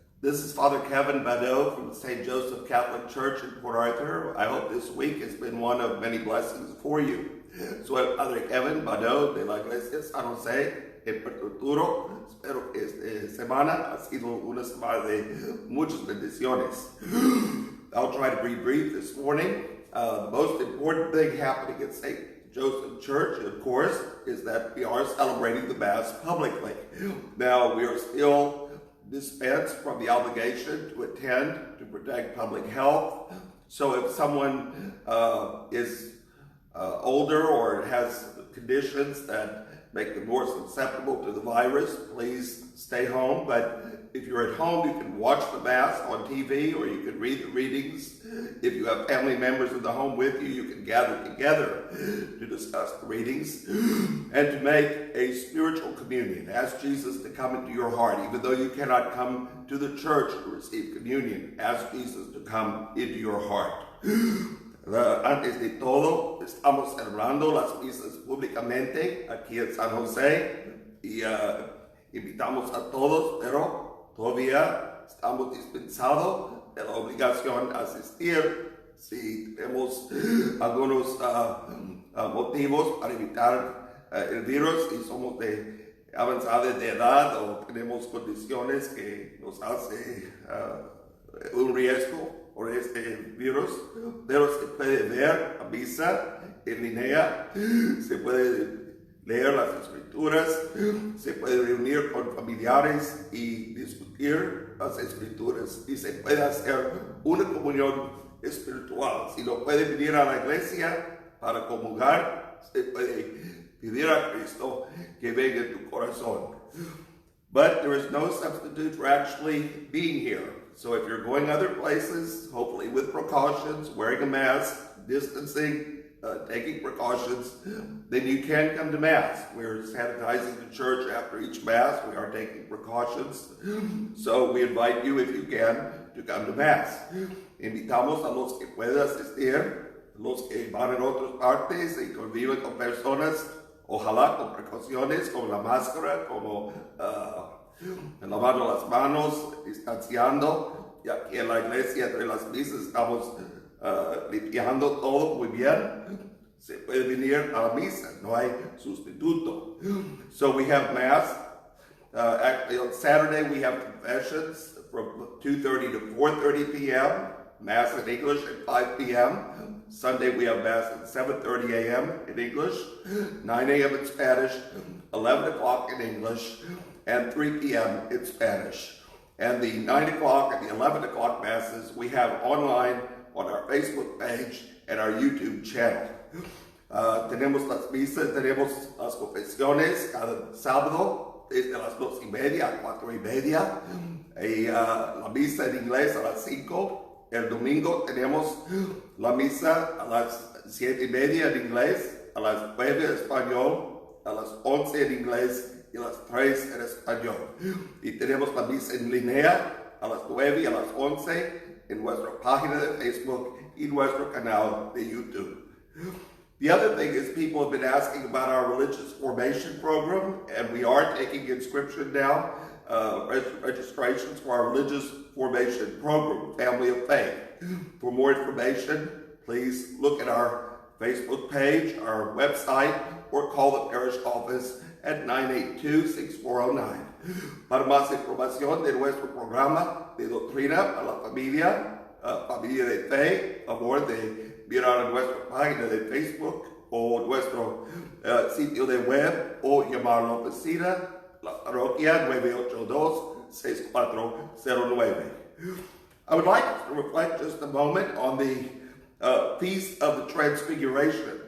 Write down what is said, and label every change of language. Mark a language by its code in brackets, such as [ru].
[en] This is Father Kevin Badeau from the St. Joseph Catholic Church in Port Arthur. I hope this week has been one of many blessings for you. [es] Soy Padre Kevin Badeau de la Iglesia San Jose en Puerto Arturo. Espero que esta semana ha sido una semana de muchas bendiciones. [en] I'll try to be brief this morning. The most important thing happening at St. Joseph Church, of course, is that we are celebrating the Mass publicly. Now, we are still dispensed from the obligation to attend to protect public health. So if someone is older or has conditions that make them more susceptible to the virus, please stay home. But if you're at home, you can watch the Mass on TV or you can read the readings. If you have family members in the home with you, you can gather together to discuss the readings and to make a spiritual communion. Ask Jesus to come into your heart. Even though you cannot come to the church to receive communion, ask Jesus to come into your heart. [es] Antes de todo, estamos celebrando las misas públicamente aquí en San José y invitamos a todos, pero todavía estamos dispensados de la obligación de asistir. Si tenemos algunos motivos para evitar el virus y somos de avanzada de edad o tenemos condiciones que nos hace un riesgo por este virus, pero se puede ver la misa en línea, se puede leer las escrituras, se puede reunir con familiares y discutir las escrituras y se puede hacer una comunión espiritual. Si no puede venir a la iglesia para comulgar, se puede pedir a Cristo que venga en tu corazón. [en] But there is no substitute for actually being here. So if you're going other places, hopefully with precautions, wearing a mask, distancing, taking precautions, then you can come to Mass. We're sanitizing the church after each Mass. We are taking precautions. So we invite you, if you can, to come to Mass. [es] Invitamos a los que puedan asistir, los que van en otras partes y conviven con personas, ojalá con precauciones, con la máscara, como lavando las manos, distanciando, y aquí en la iglesia entre las misas estamos limpiando todo muy bien. Se puede venir a la misa, no hay sustituto. [en] So we have Mass. Actually on Saturday we have confessions from 2:30 to 4:30 p.m., Mass in English at 5 p.m. Sunday we have Mass at 7:30 a.m. in English, 9 a.m. in Spanish, 11 o'clock in English, and 3 p.m. in Spanish. And the 9 o'clock and the 11 o'clock Masses we have online on our Facebook page and our YouTube channel. [es] Tenemos las misas, tenemos las confesiones cada sábado desde las 2:30 a 4:30 y la misa en inglés a las 5. El domingo tenemos la misa a las 7:30 en inglés, a las 9 en español, a las 11 en inglés y a las 3 en español. Y tenemos la misa en línea a las 9 y a las 11 en nuestra página de Facebook y nuestro canal de YouTube. [en] The other thing is people have been asking about our religious formation program, and we are taking inscription now, registrations for our religious formation program, Family of Faith. For more information, please look at our Facebook page, our website, or call the parish office at 982-6409. [es] Para más información de nuestro programa de doctrina a la familia, familia de fe, favor de mirar a nuestra página de Facebook o nuestro sitio de web o llamar a la oficina, la parroquia 982-6409. [en] I would like to reflect just a moment on the Feast of the Transfiguration.